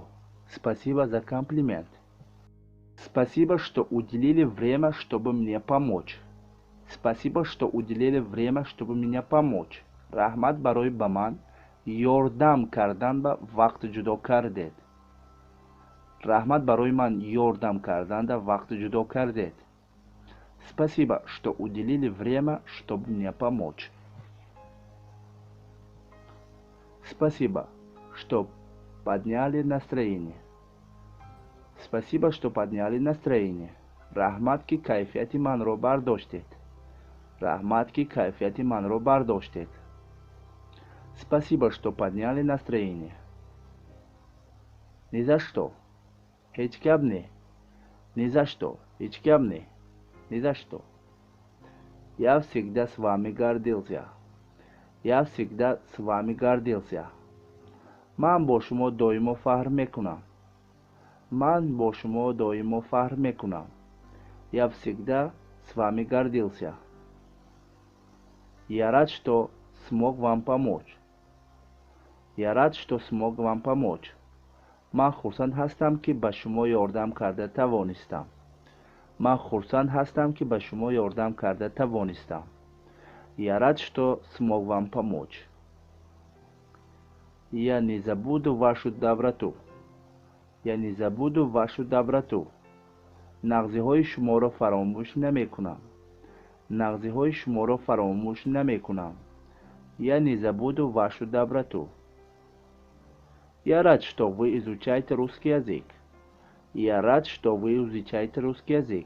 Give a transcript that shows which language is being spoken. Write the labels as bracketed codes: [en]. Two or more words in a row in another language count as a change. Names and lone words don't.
[ru] Спасибо за комплимент. Спасибо, что уделили время, чтобы мне помочь. Спасибо, что уделили время, чтобы меня помочь. [tg] Рахмат барои ба ман ёрдам кардан ба вақт ҷудо кардед. Рахмат барои ман ёрдам карданда вақт ҷудо кардед. [ru] Спасибо, что уделили время, чтобы мне помочь. Спасибо, что подняли настроение. Спасибо, что подняли настроение. [tg] Рахмат ки кайфияти манро бардоштед. Рахмат ки кайфияти манро бардоштед. [ru] Спасибо, что подняли настроение. Ни за что. [tg] Ҳеҷ гап не. [ru] Ни за что. [tg] Ҳеҷ гап не. [ru] Ни за что. Я всегда с вами гордился. Я всегда с вами гордился. [tg] Ман бо шумо доимо фахр мекунам. Ман бо шумо доимо фахр мекунам. [ru] Я всегда с вами гордился. Я рад, что смог вам помочь. Я рад, что смог вам помочь. [tg] ман хурсанд ҳастам, ки ба шумо ёрдам карда тавонистам. ман хурсанд ҳастам, ки ба шумо ёрдам карда тавонистам. [ru] Я рад, что смог вам помочь. Я не забуду вашу доброту. Я не забуду вашу доброту. [tg] нағзиҳои шуморо фаромӯш намекунам. нағзиҳои шуморо фаромӯш намекунам. [ru] Я не забуду вашу доброту. Я рад, что вы изучаете русский язык. Я рад, что вы изучаете русский язык.